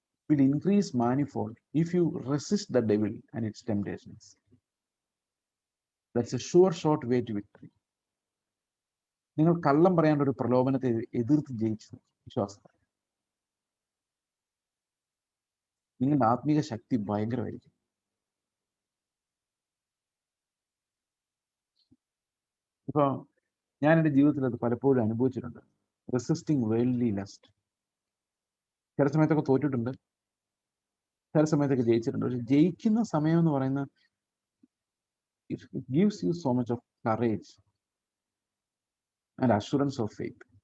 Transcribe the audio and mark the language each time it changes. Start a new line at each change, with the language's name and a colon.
English: Will increase manifold if you resist the devil and its temptations. That's a sure short way to victory.
Malayalam: നിങ്ങൾ കള്ളം പറയാണ്ട് ഒരു പ്രലോഭനത്തെ എതിർത്ത് ജയിച്ചു വിശ്വാസത്തെ, നിങ്ങളുടെ ആത്മീക ശക്തി ഭയങ്കരമായിരിക്കും. ഇപ്പൊ ഞാൻ എൻ്റെ ജീവിതത്തിൽ അത് പലപ്പോഴും അനുഭവിച്ചിട്ടുണ്ട്.
English: Resisting worldly lust.
Malayalam: ചില സമയത്തൊക്കെ തോറ്റിട്ടുണ്ട്, ചില സമയത്തൊക്കെ ജയിച്ചിട്ടുണ്ട്. പക്ഷെ ജയിക്കുന്ന സമയം എന്ന് പറയുന്നത്
English: it gives you so much of courage and assurance of faith.